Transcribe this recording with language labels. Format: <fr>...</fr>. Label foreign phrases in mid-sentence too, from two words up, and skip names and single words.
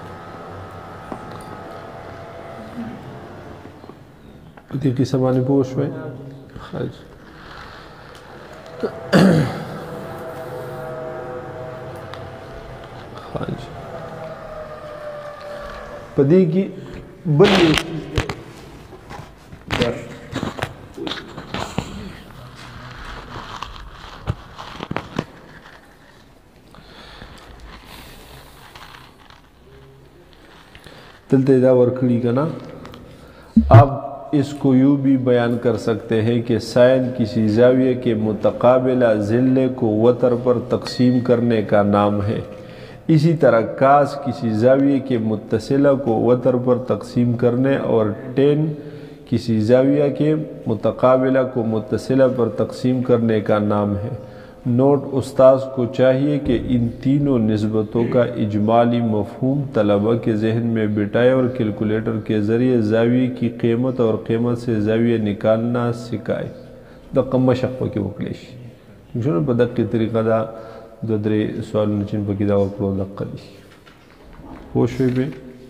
<ps>دې کیسه باندې پوه شوئ خاص په دې کې بل یو چیز دی دلته دا ورکړي که نه</ps> <ur>اب اس کو یوں بھی بیان کر سکتے ہیں کہ سائن کسی زاویے کے متقابلہ ضلع کو وتر پر تقسیم کرنے کا نام ہے اسی طرح کاس کسی زاویے کے متصلہ کو وتر پر تقسیم کرنے اور 10 کسی زاویہ کے متقابلہ کو متصلہ پر تقسیم کرنے کا نام ہے نوٹ استاذ کو چاہیے کہ ان تینوں نسبتوں کا اجمالی مفہوم طلبہ کے ذہن میں بٹھائے اور کیلکولیٹر کے ذریعے زاویے کی قیمت اور قیمت سے زاویہ نکالنا سکھائے</ur> <ps>دا کم مشق پکې وکړی شي شنو په دقیق طریقه دا 2-3 سوالونه چې پکې دا وکړو دقه دي پوه شوې به</ps>